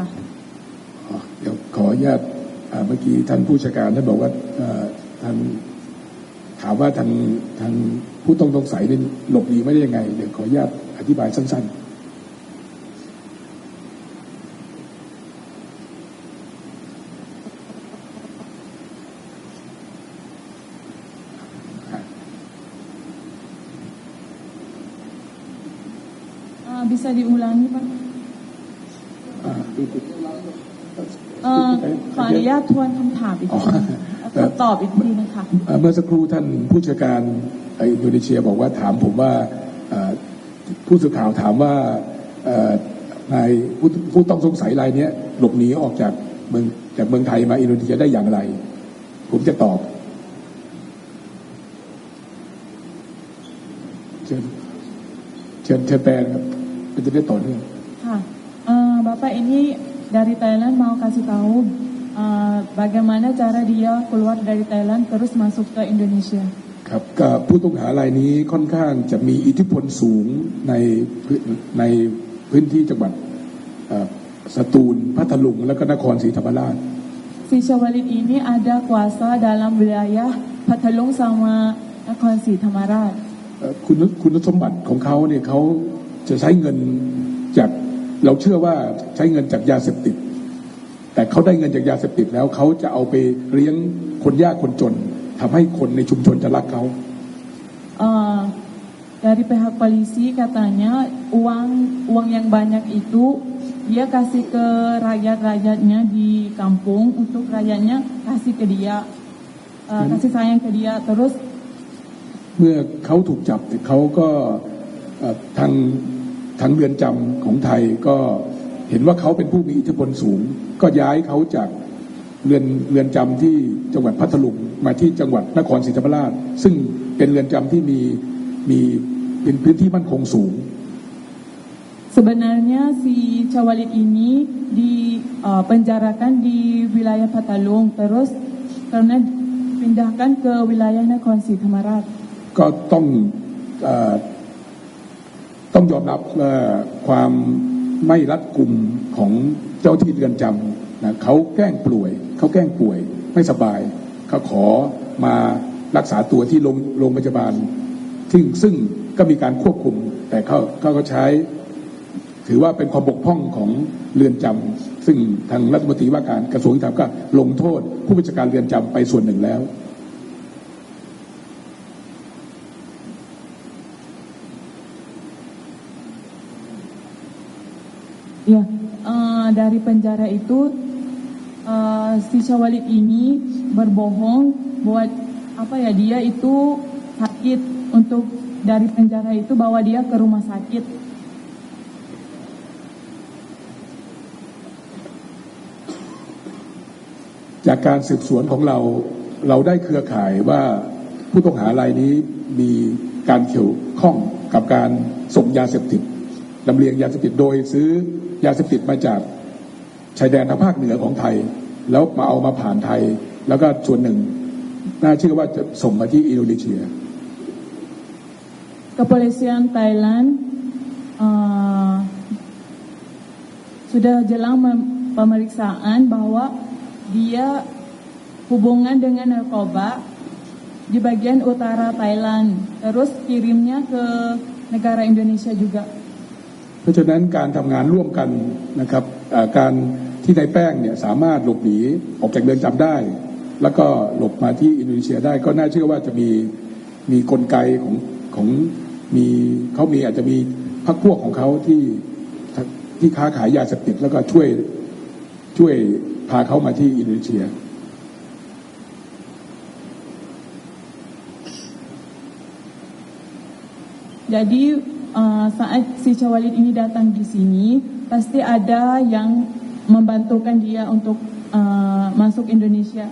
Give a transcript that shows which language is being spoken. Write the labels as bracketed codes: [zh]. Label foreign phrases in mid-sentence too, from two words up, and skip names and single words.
[th] เดี๋ยวขออนุญาตเมื่อกี้ท่านผู้จัดการท่านบอกว่าท่านถามว่าทางผู้ต้องสงสัยนี่หลบหนีไม่ได้ยังไงเดี๋ยวขออนุญาตอธิบายสั้นๆ [id] bisa diulangi Pak [th] ขออนุญาตทวนคำถามอีกทีตอบอีกทีนะคะ เมื่อสักครู่ท่านผู้จัดการอินโดนีเซียบอกว่าถามผมว่าผู้สื่อข่าวถามว่านายผู้ต้องสงสัยรายนี้หลบหนีออกจากเมืองไทยมาอินโดนีเซียได้อย่างไรผมจะตอบเชิญแปลครับจะได้ต่อเนื่อง [id] ค่ะ Bapak ini dari Thailand mau kasih tahu bagaimana cara dia keluar dari Thailand terus masuk ke Indonesia [th] ครับกับผู้ต้องหารายนี้ค่อนข้างจะมีอิทธิพลสูงในพื้นที่จังหวัดสตูลพัทลุงและก็นครศรีธรรมราช [id] Si Syawalid ini ada kuasa dalam wilayah Pathalung sama Nakhon Sri Thammarat [th] คุณสมบัติของเขาเนี่ยเขาจะใช้เงินจากเราเชื่อว่าใช้เงินจากยาเสพติดแต่เขาได้เงินจากยาเสพติดแล้วเขาจะเอาไปเลี้ยงคนยากคนจนทำให้คนในชุมชนจะรักเขา [id] dari pihak polisi katanya uang yang banyak itu dia kasih ke rakyat-rakyatnya di kampung untuk rakyatnya kasih ke dia kasih sayang ke dia terus [th] เมื่อเขาถูกจับเขาก็ทางเรือนจำของไทยก็เห็นว่าเขาเป็นผู้มีอิทธิพลสูงก็ย้ายเขาจากเรือนจำที่จังหวัดพัทลุงมาที่จังหวัดนครศรีธรรมราชซึ่งเป็นเรือนจำที่มีเป็นพื้นที่มั่นคงสูง [id] Sebenarnya si Syawalid ini dipenjarakan di wilayah Pathalung terus karena pindahkan ke wilayah Nakhon Sri Thammarat [th] ก็ต้องยอมรับความไม่รัดกุมของเจ้าที่เรือนจำนะเขาแกล้งป่วยไม่สบายเขาขอมารักษาตัวที่โรงพยาบาลซึ่งก็มีการควบคุมแต่เขาก็ใช้ถือว่าเป็นความบกพร่องของเรือนจำซึ่งทางรัฐมนตรีว่าการกระทรวงยุติธรรมก็ลงโทษผู้บัญชาการเรือนจำไปส่วนหนึ่งแล้ว [id] Ya, dari penjara itu si Syawalid ini berbohong buat dia itu sakit untuk dari penjara itu bawa dia ke rumah sakit. [th] จากการสืบสวนของเราได้เครือข่ายว่าผู้ต้องหารายนี้มีการเกี่ยวข้องกับการส่งยาเสพติดลำเลียงยาเสพติดโดยซื้อยาเสพติดมาจากชายแดนทางภาคเหนือของไทยแล้วมาเอามาผ่านไทยแล้วก็ส่วนหนึ่งน่าเชื่อว่าจะส่งมาที่อินโดนีเซีย [id] Kepolisian Thailand sudah jelang pemeriksaan bahwa dia hubungan dengan narkoba di bagian utara Thailand, terus kirimnya ke negara Indonesia juga. [th] เพราะฉะนั้นการทำงานร่วมกันนะครับการที่นายแป้งเนี่ยสามารถหลบหนีออกจากเรือนจำได้แล้วก็หลบมาที่อินโดนีเซียได้ก็น่าเชื่อว่าจะมีกลไกของเขาอาจจะมีพรรคพวกของเขาที่ค้าขายยาเสพติดแล้วก็ช่วยพาเขามาที่อินโดนีเซีย [id] Jadi saat si Cawalid ini datang di sini, pasti ada yang membantukan dia untuk masuk Indonesia.